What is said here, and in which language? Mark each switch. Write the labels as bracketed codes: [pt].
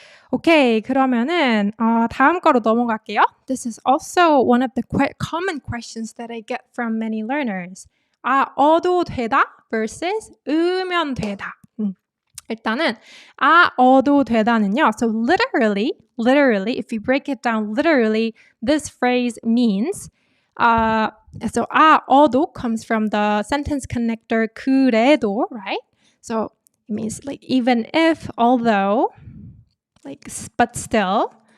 [ko] 오케이, 그러면은 다음 거로 넘어갈게요. [en] This is also one of the common questions that I get from many learners. [ko] 어도 되다 versus 으면 되다. 일단은 어도 되다는요. [en] So literally, if you break it down literally, this phrase means so 어도 comes from the sentence connector [ko] 그래도, [en] right? So it means like even if, although, like but still.